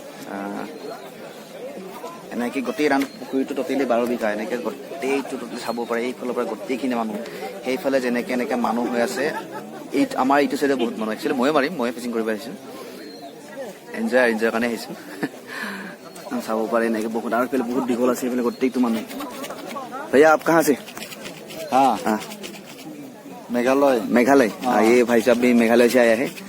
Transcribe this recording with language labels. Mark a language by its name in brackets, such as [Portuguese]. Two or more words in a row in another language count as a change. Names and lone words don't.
[Assamese] এনেকৈ গোটেই পুখুৰীটো ট'টেলি 12 বিঘা এনেকৈ গোটেইটো ট'টেলি চাব পাৰে এইফালৰ পৰা গোটেইখিনি মানুহ সেইফালে যেনেকৈ এনেকৈ মানুহ হৈ আছে আমাৰ এইটো চাইডে বহুত মানুহ একচুৱেলি ময়ে ফিচিং কৰিব আহিছোঁ এনজয়ৰ কাৰণে আহিছোঁ চাব পাৰে এনেকৈ বহুত আৰু এইফালে বহুত দীঘল আছে এইফালে গোটেইটো মানুহ [Hindi] भैया आप कहाँ से हाँ मेघालय ये भाई साहब भी मेघालय से आया है